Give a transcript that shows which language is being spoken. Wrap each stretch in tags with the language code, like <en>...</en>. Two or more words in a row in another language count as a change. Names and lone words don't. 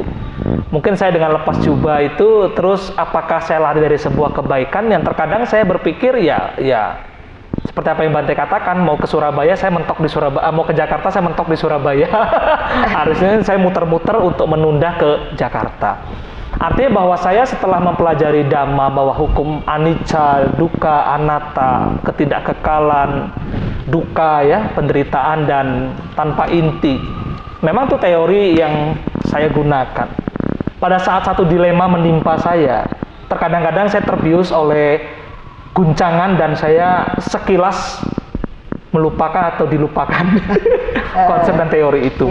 <id>Mungkin saya dengan lepas jubah itu terus apakah saya lari dari sebuah kebaikan yang terkadang saya berpikir ya seperti apa yang Bante katakan, mau ke Surabaya saya mentok di Surabaya, mau ke Jakarta saya mentok di Surabaya. Harusnya saya muter-muter untuk menunda ke Jakarta. Artinya bahwa saya setelah mempelajari Dhamma bahwa hukum</id> <pi>anicca, dukkha, anatta,</pi> <id>ketidakkekalan, duka ya, penderitaan dan tanpa inti. Memang itu teori yang saya gunakan. Pada saat satu dilema menimpa saya, terkadang-kadang saya terbius oleh guncangan dan saya sekilas melupakan atau dilupakan konsep dan teori itu.</id>